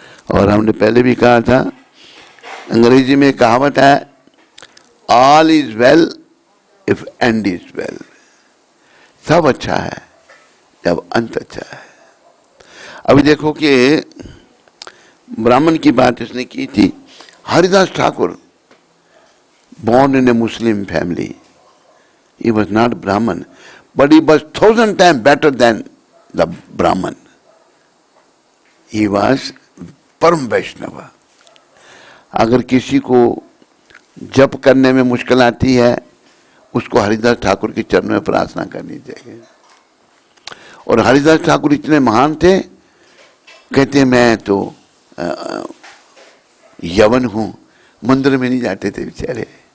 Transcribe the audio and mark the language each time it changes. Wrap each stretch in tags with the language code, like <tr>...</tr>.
<hi>और हमने पहले भी कहा था, अंग्रेजी में कहावत है</hi> <en>All is well if end is well.</en> <hi>सब अच्छा है जब अंत अच्छा है। अभी देखो कि ब्राह्मण की बात इसने की थी।</hi> <en>Haridas Thakur born in a Muslim family. He was not Brahman, but he was 1000 times better than the Brahman. He was</en> <hi>परम वैष्णव। अगर किसी को जप करने में मुश्किल आती है, उसको हरिदास ठाकुर के चरण में प्रार्थना करनी चाहिए। और हरिदास ठाकुर इतने महान थे, कहते मैं तो यवन हूं, मंदिर में नहीं जाते थे बेचारे।</hi>